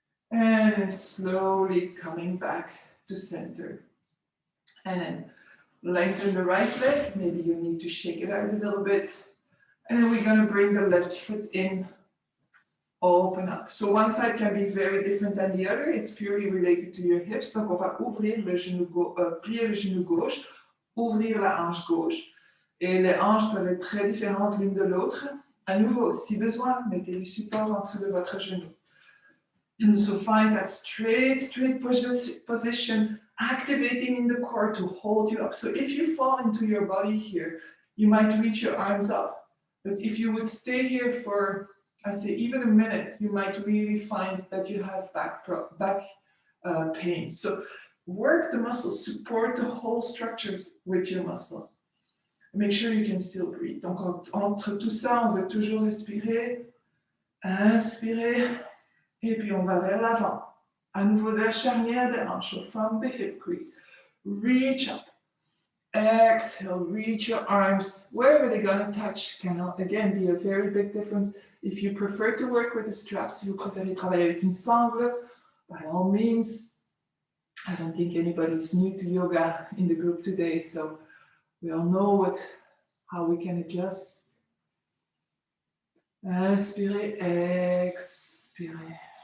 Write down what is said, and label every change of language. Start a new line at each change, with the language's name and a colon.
English: And then slowly coming back to center. And then lengthen the right leg. Maybe you need to shake it out a little bit. And then we're going to bring the left foot in, open up. So one side can be very different than the other. It's purely related to your hips.
French: Donc on va ouvrir le genou plier le genou gauche, ouvrir la hanche gauche. Et les hanches peuvent être très différentes l'une de l'autre. À nouveau, si besoin, mettez du support en dessous de votre genou.
English: So find that straight position, activating in the core to hold you up. So if you fall into your body here, you might reach your arms up. But if you would stay here for, I say, even a minute, you might really find that you have back pain. So work the muscles, support the whole structures with your muscle. Make sure you can still breathe.
French: Donc, entre tout ça, on veut toujours respirer, inspirer, et puis on va vers l'avant. À nouveau de la charnière des hanches,
English: from the hip crease. Reach up. Exhale, reach your arms wherever they're going to touch. Can again be a very big difference. If you prefer to work with the straps,
French: si vous préférez travailler avec une sangle,
English: by all means. I don't think anybody's new to yoga in the group today, so we all know how we can adjust.
French: Inspirez, expirez.